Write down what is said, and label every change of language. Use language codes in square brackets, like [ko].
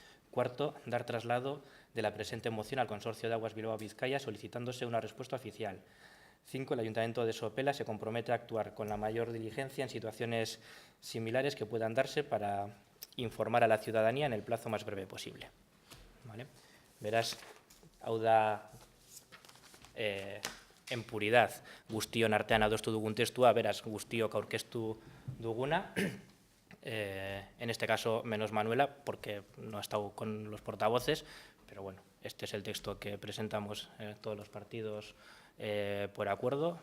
[es] Cuarto, dar traslado de la presente moción al Consorcio de Aguas Bilbao-Vizcaya solicitándose una respuesta oficial. 5. El Ayuntamiento de Sopela se compromete a actuar con la mayor diligencia en situaciones similares que puedan darse para informar a la ciudadanía en el plazo más breve posible. ¿Vale? [eu] Beraz, hau da [es] en puridad [eu] guztion artean adostu dugun testua, beraz guztiok aurkeztu duguna. [es] En este caso, menos Manuela, porque no ha estado con los portavoces, pero bueno, este es el texto que presentamos todos los partidos por acuerdo.